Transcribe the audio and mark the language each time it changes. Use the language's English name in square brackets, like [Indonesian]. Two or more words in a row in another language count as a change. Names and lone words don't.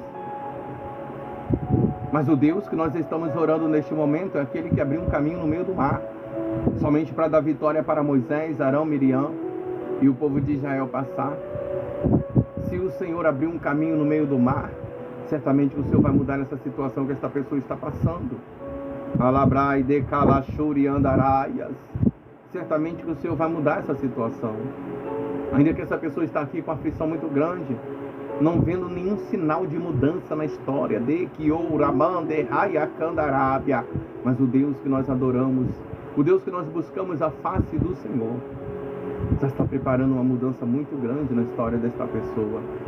[Portuguese] Mas o Deus que nós estamos orando neste momento é aquele que abriu um caminho no meio do mar, somente para dar vitória para Moisés, Arão, Miriam e o povo de Israel passar. Se o Senhor abrir um caminho no meio do mar, certamente o Senhor vai mudar essa situação que esta pessoa está passando. Alabrai de calachuri andaraias. Certamente que o Senhor vai mudar essa situação. Ainda que essa pessoa está aqui com aflição muito grande, não vendo nenhum sinal de mudança na história, de que ouramande raia candarábia, mas o Deus que nós adoramos, o Deus que nós buscamos a face do Senhor, já está preparando uma mudança muito grande na história desta pessoa.